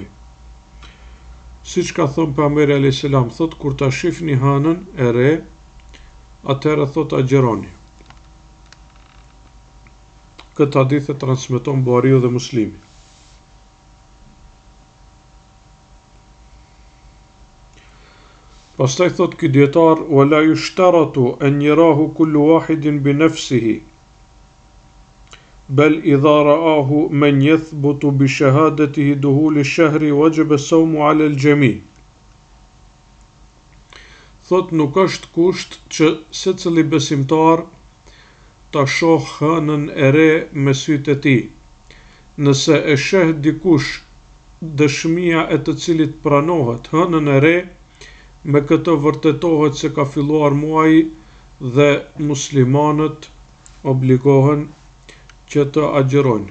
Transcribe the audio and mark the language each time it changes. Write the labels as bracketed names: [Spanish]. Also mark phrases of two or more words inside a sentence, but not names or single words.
[Albanian] Siç ka thënë pejgamberi [Arabic] عليه السلام, [Albanian] thot kur ta shihni hënën e re, atëherë thot agjëroni. Këtë hadith e transmeton Buhariu dhe Muslimi. Pastaj thot ky dietar, [Arabic] ولا يشترط أن يراه كل واحد بنفسه بل إذا رآه من يثبت بشهادته دخول الشهر وجب الصوم على الجميع'. [Albanian] Thot nuk është kusht që secili besimtar ta shoh hënën e re me sytë e tij. Nëse e sheh dikush dëshmia e të cilit pranohet hënën e re, me këtë vërtetohet se ka filluar muaji dhe muslimanët obligohen që të agjerojnë.